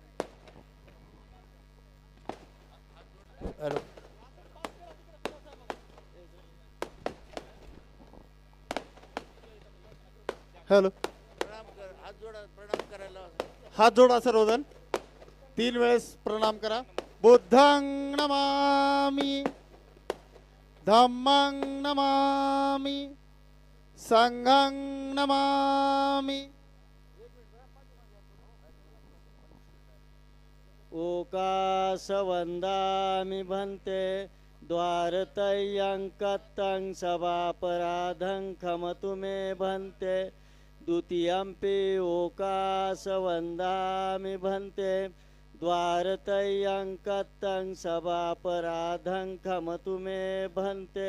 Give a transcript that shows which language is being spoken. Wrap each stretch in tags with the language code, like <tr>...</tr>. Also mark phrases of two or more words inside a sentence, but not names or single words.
<mr>हॅलो, हात जोडा सर्वजण, 3 वेळेस प्रणाम करा.</mr> <pi>बुद्धं नमामि, धम्मं नमामि, संघं नमामि. ओकाशवन्दामि भन्ते द्वारतयं कत्तं सभापराधं खमतु मे भन्ते. द्वितीयंपि ओकाशवन्दामि भन्ते द्वारतयं कत्तं सभापराधं खमतु मे भन्ते.</pi>